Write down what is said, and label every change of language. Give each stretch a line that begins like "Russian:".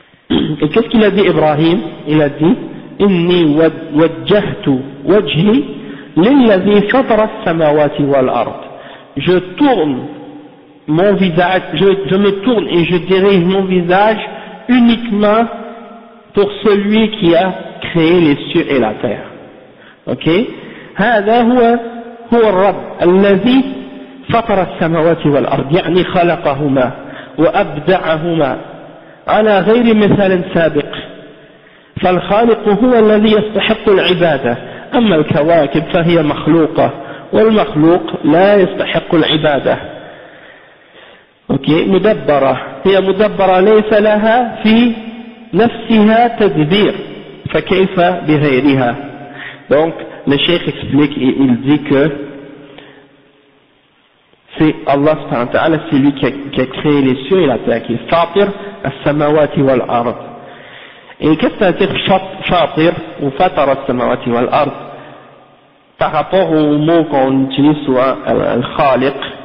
French: Et qu'est-ce qu'il a dit Ibrahim? Il a dit Inni wajjahtu wajhi lilladhi fatara as-samawati wal ard. Je tourne mon visage, je me tourne et je dirige mon visage uniquement pour celui qui a créé les cieux et la terre. Ok?
Arabic: هذا هو الرب الذي فطر السماوات والأرض يعني خلقهما وأبدعهما على غير مثال سابق. فالخالق هو الذي يستحق العبادة، أما الكواكب فهي مخلوقة والمخلوق لا يستحق العبادة. أوكي، مدبرة، هي مدبرة ليس لها في نفسها تدبير فكيف بغيرها.
French: Donc le cheikh explique et il dit que c'est Allah subhanahu wa ta'ala, c'est lui qui a créé les cieux et la terre, qui est Fatir as-samawati wal ard. Et qu'est-ce que ça veut dire Fatir ou Fatar as-samawati wal ard par rapport au mot qu'on utilise souvent, al-Khaliq?